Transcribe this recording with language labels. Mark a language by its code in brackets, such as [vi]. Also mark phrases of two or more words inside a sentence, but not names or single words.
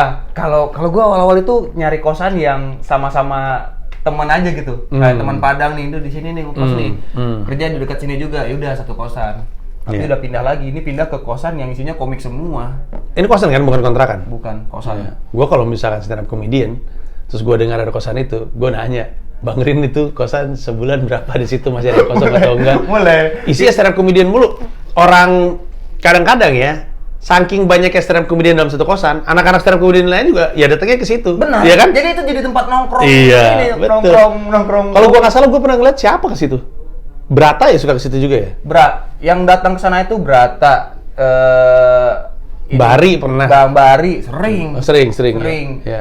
[id] Kalau gua awal-awal itu nyari kosan yang sama-sama teman aja gitu. Kayak teman Padang nih, itu di sini nih ngekos nih. Kerja di dekat sini juga, ya udah satu kosan. Tapi udah pindah lagi, ini pindah ke kosan yang isinya komik semua. Ini kosan kan, bukan kontrakan? Bukan kosan. Gue kalau misalkan [en] stand up comedian, [id] terus gue dengar ada kosan itu, gue nanya, Bang Rin itu kosan sebulan berapa di situ, masih ada kosong atau enggak? Mulai. Isinya [en] stand up comedian [id] mulu. Orang kadang-kadang ya, saking banyaknya [en] stand up comedian [id] dalam satu kosan, anak-anak [en] stand up comedian [id] lain juga ya datangnya ke situ. Benar. Iya kan? Jadi itu jadi tempat nongkrong. Iya, Ini, betul. nongkrong. Kalau gua nggak salah, gua pernah ngeliat siapa ke situ. Brata ya suka ke situ juga ya? Yang datang ke sana itu Brata, Bari pernah. Bang Bari sering. Oh, sering. Ya.